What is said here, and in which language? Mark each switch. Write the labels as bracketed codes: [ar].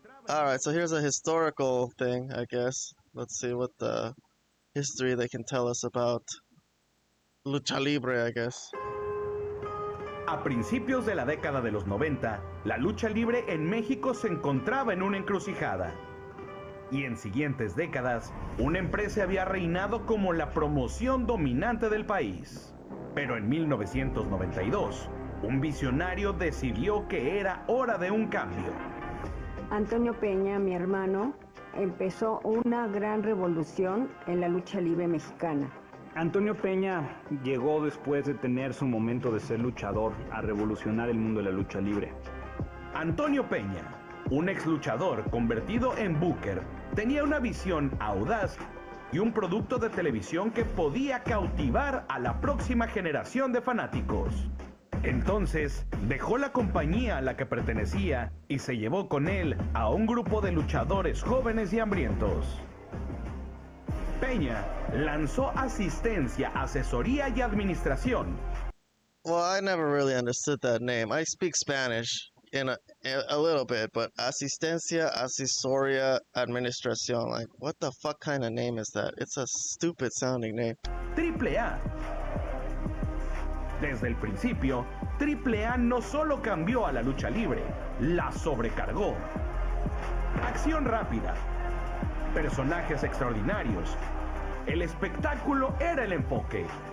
[en] Alright, so here's a historical thing, I guess. Let's see what the history they can tell us about Lucha Libre, I guess. [es] A principios de la década de los 90, la lucha libre en México se encontraba en una encrucijada. Y en siguientes décadas, una empresa había reinado como la promoción dominante del país. Pero en 1992, un visionario decidió que era hora de un cambio. Antonio Peña, mi hermano, empezó una gran revolución en la lucha libre mexicana. Antonio Peña llegó después de tener su momento de ser luchador a revolucionar el mundo de la lucha libre. Antonio Peña, un ex luchador convertido en booker, tenía una visión audaz y un producto de televisión que podía cautivar a la próxima generación de fanáticos. Entonces, dejó la compañía a la que pertenecía y se llevó con él a un grupo de luchadores jóvenes y hambrientos. Peña lanzó asistencia, asesoría y administración. [en] Well, I never really understood that name. I speak Spanish in a little bit, but asistencia, asesoría, administración. Like, what the fuck kind of name is that? It's a stupid sounding name. AAA. [es] Desde el principio, AAA no solo cambió a la lucha libre, la sobrecargó. Acción rápida, personajes extraordinarios. El espectáculo era el enfoque.